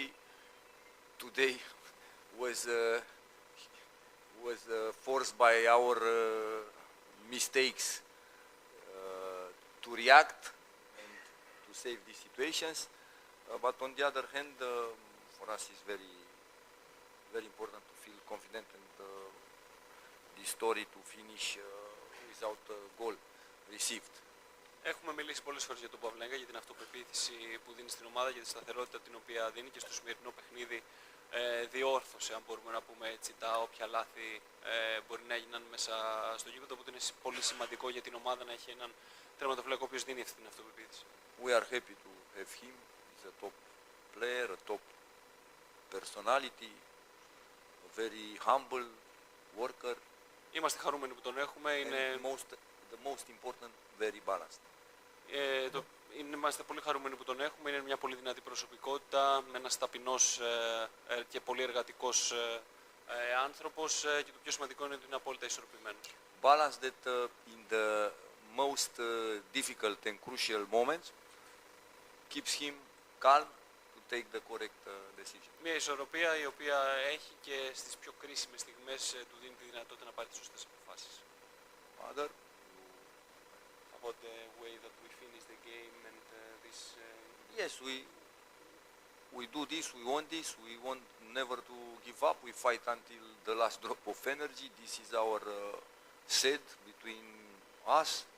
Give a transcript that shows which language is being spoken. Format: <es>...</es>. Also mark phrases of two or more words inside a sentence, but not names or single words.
<en>Today was forced by our mistakes to react and to save these situations. But on the other hand, for us it's very, very important to feel confident and the story to finish without a goal received.</en> <el>Έχουμε μιλήσει πολλές φορές για τον Παυλέγκα, για την αυτοπεποίθηση που δίνει στην ομάδα, για τη σταθερότητα την οποία δίνει και στο σημερινό παιχνίδι διόρθωσε, αν μπορούμε να πούμε έτσι, τα όποια λάθη μπορεί να έγιναν μέσα στο γήπεδο, οπότε είναι πολύ σημαντικό για την ομάδα να έχει έναν τερματοφύλακα ο οποίος δίνει αυτή την αυτοπεποίθηση.</el> <en>We are happy to have him. He's a top player, a top personality, a very humble worker.</en> <el>Είμαστε χαρούμενοι που τον έχουμε. Είναι</el> <en>the most important, very balanced.</en> <el>Είμαστε πολύ χαρούμενοι που τον έχουμε. Είναι μια πολύ δυνατή προσωπικότητα, με ένας ταπεινός και πολύ εργατικός άνθρωπος και το πιο σημαντικό είναι ότι είναι απόλυτα ισορροπημένος.</el> <en>Balance that in the most difficult and crucial moments keeps him calm to take the correct decision.</en> <el>Μια ισορροπία η οποία έχει και στις πιο κρίσιμες στιγμές του δίνει τη δυνατότητα να πάρει τις σωστές αποφάσεις.</el> <en>Mother, about the way that we finish the game and this. Yes, we do this. We want this. We want never to give up. We fight until the last drop of energy. This is our set between us.</en>